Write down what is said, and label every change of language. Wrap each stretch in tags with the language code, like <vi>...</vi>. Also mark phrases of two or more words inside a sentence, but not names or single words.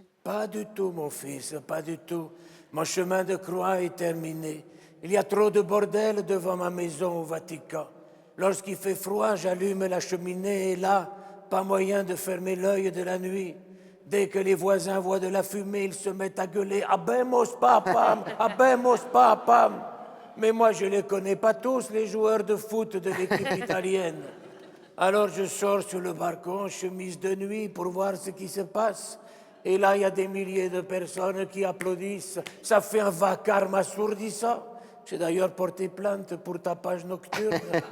<fr>Pas du tout, mon fils, pas du tout. Mon chemin de croix est terminé. Il y a trop de bordel devant ma maison au Vatican. Lorsqu'il fait froid, j'allume la cheminée et là, pas moyen de fermer l'œil de la nuit. Dès que les voisins voient de la fumée, ils se mettent à gueuler «</fr> <la>Habemos papam, habemos papam ».</la> <fr>Mais moi, je ne les connais pas tous, les joueurs de foot de l'équipe italienne. Alors je sors sur le balcon, chemise de nuit, pour voir ce qui se passe. Et là, il y a des milliers de personnes qui applaudissent. Ça fait un vacarme assourdissant. J'ai d'ailleurs porté plainte pour tapage nocturne.</fr>